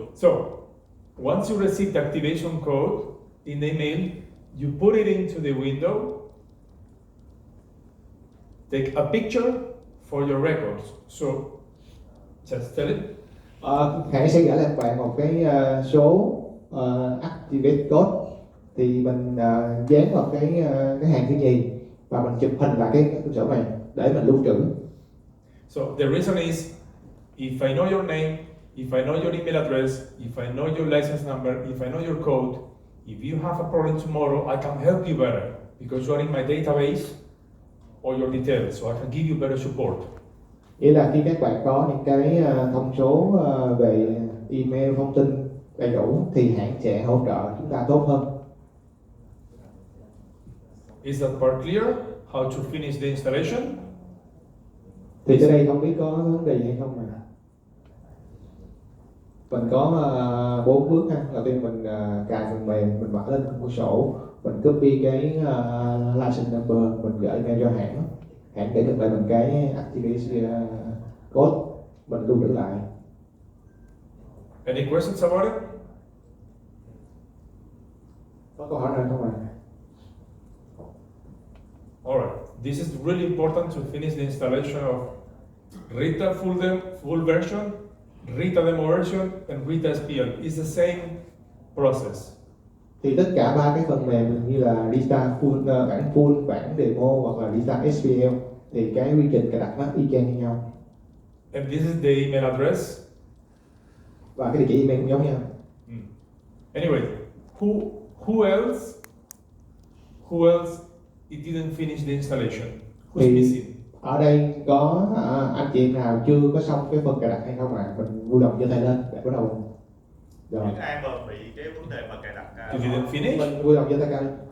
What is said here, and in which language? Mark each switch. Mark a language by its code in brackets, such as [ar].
[en] So once you receive the activation code in the email, you put it into the window. Take a picture for your records. So just tell it. [vi] Hãy sẽ gửi lại bạn một cái số activate code, thì mình dán vào cái hàng thứ nhì và mình chụp hình lại cái sổ này để mình lưu trữ. [en] So the reason is, if I know your name, if I know your email address, if I know your license number, if I know your code, if you have a problem tomorrow, I can help you better because you are in my database all your details so I can give you better support. [vi] Nghĩa là khi các bạn có những cái thông số về email, thông tin đầy đủ thì hãng sẽ hỗ trợ chúng ta tốt hơn. [en] Is that part clear? How to finish the installation? [vi] Thì tới đây không biết có vấn đề gì hay không mà. Mình có 4 bước ha. Đầu tiên mình cài phần mềm, mình mở lên cửa sổ, mình copy cái license number, mình gửi email cho hãng. Hãng để được lại mình cái activation code, mình lưu trữ lại. [en] Any questions about it? [vi] Có câu hỏi nào không ạ? [en] Alright, this is really important to finish the installation of Rita full version, Rita demo version, and Rita SPL. It's the same process. [vi] Thì tất cả ba cái phần mềm như là Rita bản full, bản demo hoặc là Rita SPL thì cái quy trình cài đặt nó y chang như nhau. [en] And this is the email address. [vi] Và cái địa chỉ email cũng giống nhau. [en] Anyway, who else it didn't finish the installation? Who's [vi] Thì [en] missing? [vi] ở đây có anh chị nào chưa có xong cái phần cài đặt hay không ạ? Mình vui lòng giơ tay lên để bắt đầu. Rồi. Những ai mà bị cái vấn đề mà cài đặt [en] You didn't finish? [vi] Mình vui lòng giơ tay cao.